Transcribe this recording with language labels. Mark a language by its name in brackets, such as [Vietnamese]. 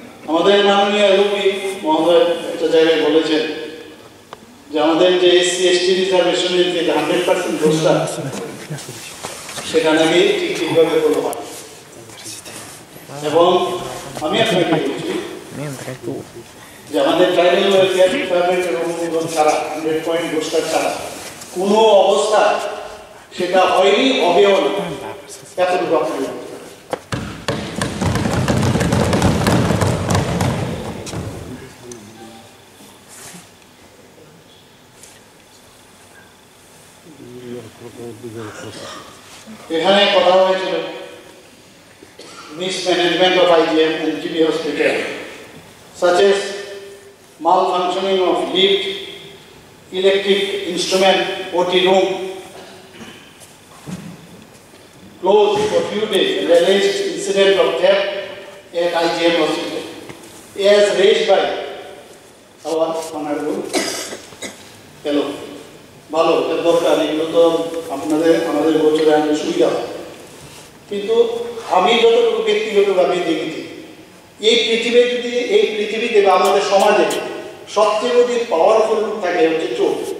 [Bangla] আমাদের মাননীয় এলওপি মহোদয় একটা জায়গায় বলেছেন যে আমাদের যে এসসি এসটি রিজার্ভেশনের যে 100% দোষটা, সেটা নাকি ঠিকভাবে করা হয়। এবং আমি আপনাকে বলছি যে আমাদের ট্রাইবাল ওয়েলফেয়ার ডিপার্টমেন্টের অনুমোদন ছাড়া, 100 দোষটা ছাড়া কোনো অবস্থা সেটা হয়নি, হবেও না। এতটুকু আপনাকে এখানে কথা হয়েছিল [English] mismanagement of IGM and GB hospital, such as malfunctioning of lift, electric instrument, OT room, closed for few days, and alleged incident of theft at IGM hospital, as raised by our honorable fellow. [Bangla] ভালো, এটা দরকার, এগুলো তো আমাদের গোচরে আনলে সুবিধা হয়। কিন্তু আমি যতটুকু ব্যক্তিগতভাবে দেখেছি, এই পৃথিবীতে বা আমাদের সমাজে সবচেয়ে যদি পাওয়ারফুল লোক থাকে হচ্ছে চোর।